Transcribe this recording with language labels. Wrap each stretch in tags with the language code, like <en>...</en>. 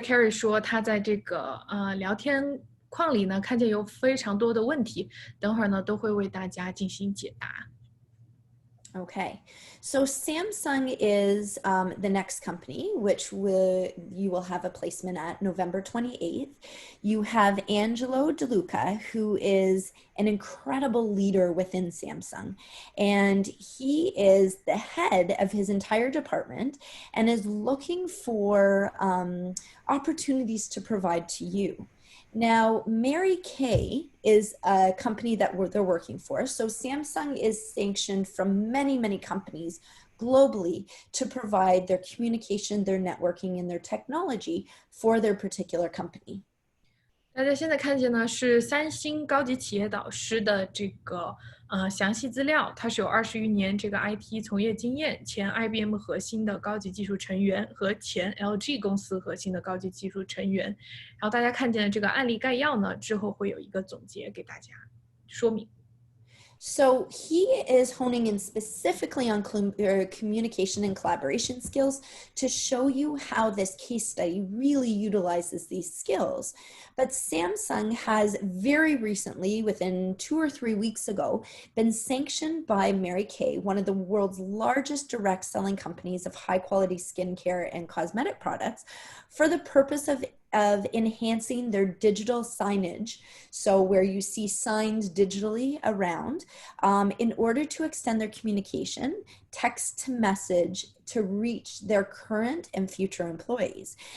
<zh>Keri 说他在这个聊天框里呢看见有非常多的问题，等会儿呢都会为大家进行解答。</zh> <en>Okay, so Samsung is the next company, which you will have a placement at November 28th. You have Angelo DeLuca, who is an incredible leader within Samsung, and he is the head of his entire department and is looking for opportunities to provide to you. Now, Mary Kay is a company that they're working for. So Samsung is sanctioned from many, many companies globally to provide their communication, their networking, and their technology for their particular company.</en> <zh>大家现在看见呢是三星高级企业导师的这个详细资料，他是有20余年这个 IT 从业经验，前 IBM 核心的高级技术成员和前 LG 公司核心的高级技术成员。然后大家看见的这个案例概要呢，之后会有一个总结给大家说明。</zh> <en>So he is honing in specifically on communication and collaboration skills to show you how this case study really utilizes these skills. But Samsung has very recently, within 2 or 3 weeks ago, been sanctioned by Mary Kay, one of the world's largest direct selling companies of high quality skincare and cosmetic products, for the purpose of enhancing their digital signage, so where you see signs digitally around, in order to extend their communication, text to message, to reach their current and future employees.</en>